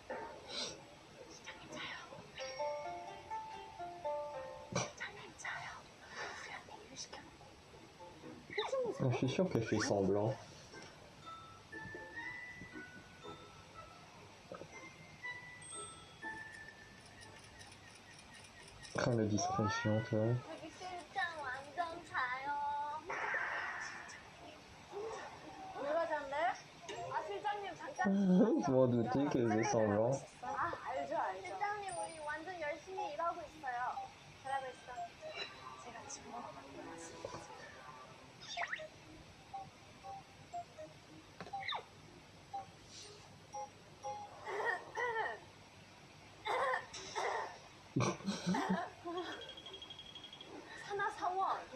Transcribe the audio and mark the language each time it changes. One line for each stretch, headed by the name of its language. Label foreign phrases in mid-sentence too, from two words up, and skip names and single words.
French: Je suis sûr qu'elle fait semblant. Ah, la discrétion, toi.
Korean: 여기 실장 완전 차요. 왜 가셨네? 실장님 잠깐.
French: Je m'en doutais qu'elle faisait semblant.
Korean: 알죠. 실장님 우리 완전 열심히 일하고 있어요. 잘하고 있어. 제가 지금 만들어놨습니다. 산하사원.